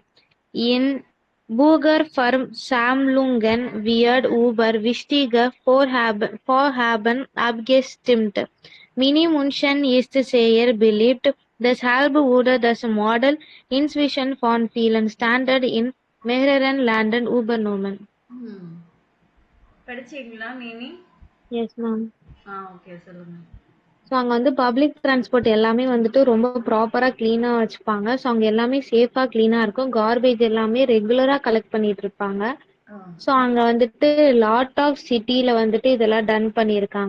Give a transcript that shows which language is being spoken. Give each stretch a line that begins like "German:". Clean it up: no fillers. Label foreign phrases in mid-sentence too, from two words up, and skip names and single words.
German: In Bürgerversammlungen wird über wichtige Vorhaben abgestimmt. Mini-München ist sehr beliebt, deshalb wurde das Modell inzwischen von vielen Standard in mehreren Ländern übernommen.
Tamil: படிச்சீங்களா மினி?
English: Yes, ma'am.
Tamil: ஓகே சொல்லுங்க. ஸோ அங்கே வந்து
English: public transport
Tamil: எல்லாமே வந்துட்டு ரொம்ப ப்ராப்பராக க்ளீனாக வச்சுப்பாங்க. ஸோ அங்கே எல்லாமே சேஃபாக க்ளீனாக இருக்கும். கார்பேஜ் எல்லாமே ரெகுலராக கலெக்ட் பண்ணிட்டு இருப்பாங்க. ஸோ அங்கே வந்துட்டு
English: lot of
Tamil: சிட்டியில் வந்துட்டு இதெல்லாம் டன் பண்ணியிருக்காங்க.